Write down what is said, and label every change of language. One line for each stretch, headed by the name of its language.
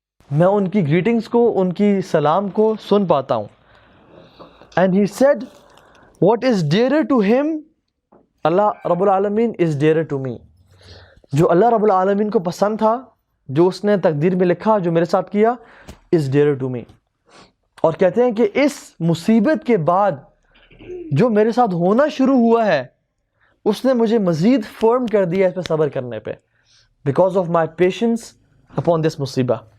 Urdu: میں ان کی گریٹنگز کو, ان کی سلام کو سن پاتا ہوں.
English: and he said what is dearer to him, اللہ رب العالمین is dearer to me.
Urdu: جو اللہ رب العالمین کو پسند تھا, جو اس نے تقدیر میں لکھا, جو میرے ساتھ کیا,
English: is dearer to me.
Urdu: اور کہتے ہیں کہ اس مصیبت کے بعد جو میرے ساتھ ہونا شروع ہوا ہے اس نے مجھے مزید فرم کر دیا اس پہ صبر کرنے پہ,
English: because of my patience upon this
Urdu: مصیبہ.